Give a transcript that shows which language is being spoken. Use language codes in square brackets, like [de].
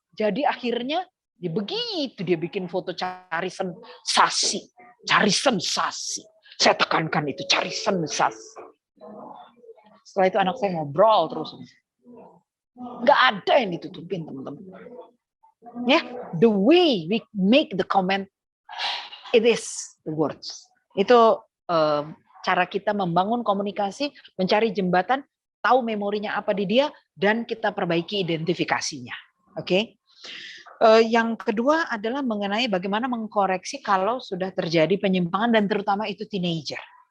[id] Jadi akhirnya dia begitu dia bikin foto cari sensasi. Cari sensasi. Saya tekankan itu, cari sensasi. Setelah itu anak saya ngobrol terus. Nggak ada yang ditutupin teman-teman. [en] Ya, the way we make the comment, it is the words. [id] Itu cara kita membangun komunikasi, mencari jembatan, tahu memorinya apa di dia, dan kita perbaiki identifikasinya. Oke. Yang kedua adalah mengenai bagaimana mengkoreksi kalau sudah terjadi penyimpangan dan terutama itu teenager.